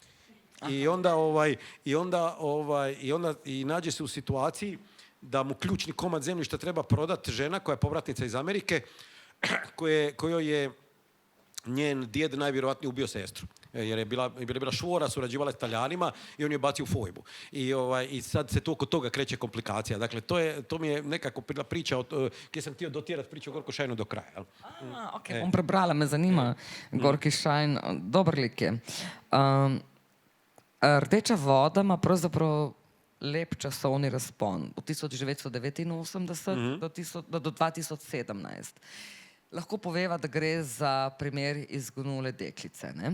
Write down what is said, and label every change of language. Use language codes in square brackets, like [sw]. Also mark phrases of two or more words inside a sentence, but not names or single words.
[hr] I nađe se u situaciji da mu ključni komad zemljišta treba prodati žena koja je povratnica iz Amerike, kojoj je njen djed najvjerojatnije ubio sestru. Jer je bila švora, surađivala s Talijanima i on je bacio u fojbu. I sad se tu oko toga kreće komplikacija. Dakle, to mi je nekako bila priča gdje sam htio dotjerati priču o Gorku Šajnu do kraja. Jel? [sl] Ok, bom prebrala, me zanima Gorki Šajn. Dober lik je. Rdeča voda ima pravzaprav lep časovni razpon. Od 1989 do 2017. Lahko poveva, da gre za primer izgonule deklice, ne?